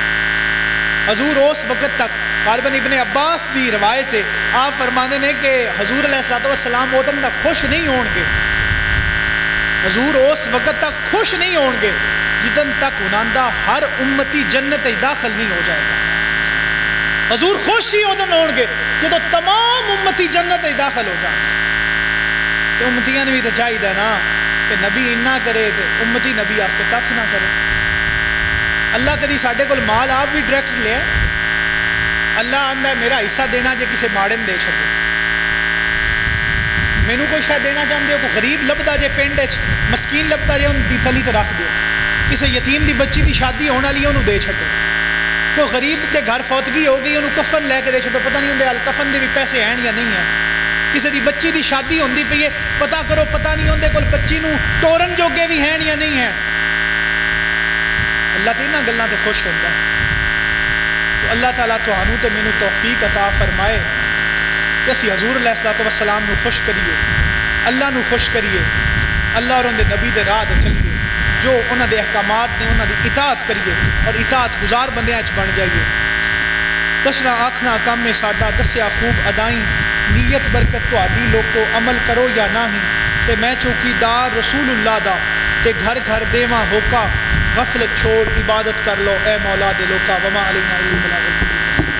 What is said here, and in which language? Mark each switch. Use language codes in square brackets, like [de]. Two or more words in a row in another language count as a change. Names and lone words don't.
[pa] حضور اس وقت تک غالباً ابن عباس دی روایت ہے, آپ فرمانے نے کہ حضور [ar] علیہ الصلوۃ والسلام [pa] ادن تک خوش نہیں ہون گے, حضور اس وقت تک خوش نہیں ہون گے جدن تک انہاں دا ہر امتی جنت میں داخل نہیں ہو جائے گا. حضور خوش ہی ادن ہون گے جدو تمام امتی جنت میں داخل ہو جائے. تو امتیاں نے بھی تو چاہیے نا کہ نبی اینا کرے تو امتی نبی واسطے کھ نہ کرے. اللہ کدی ساڈے کول مال آپ بھی ڈائریکٹ لیا, اللہ آندا ہے میرا حصہ دینا جے کسی ماڑے دے چھڈو, مینوں کوئی شاید دینا چاہتے ہو, کوئی غریب لبدا جے پنڈ وچ مسکین لبدا جے ان دی تلی تے رکھ دیو, کسی یتیم دی بچی دی شادی ہونے والی ہے انہوں دے چھڈو, کوئی غریب دے گھر فوتگی ہو گئی انہوں کفن لے کے دے چھڈو, پتہ نہیں ہوندے کفن دے بھی پیسے ہیں یا نہیں ہیں. کسی دی بچی دی شادی ہوندی پئی ہے, پتہ کرو پتہ نہیں ہوندے کول بچی نوں ٹورن جوگے بھی ہیں یا نہیں ہیں. اللہ تے انہاں گلاں تے خوش ہوندا ہے. تو اللہ تعالیٰ تہانوں تے مینوں توفیق عطا فرمائے کہ اسی حضور [ar] علیہ الصلوۃ والسلام [pa] نو خوش کریے, اللہ نو خوش کریے, اللہ اور ان دے نبی دے راہ تے چلیے, جو انہاں دے احکامات نے انہاں دی اطاعت کریے اور اطاعت گزار بندیاں وچ بن جائیے. دسنا آکھنا کم ہے ساڈا, دسیا خوب ادائیں, نیت برکت تہاڈی لوکو, عمل کرو یا نہیں, تے میں چوکیدار رسول اللہ دا, تے گھر گھر دیواں ہوکا, غفلت چھوڑ عبادت کر لو اے مولا دے لوکا, [ar] وما علینا الا البلاغ.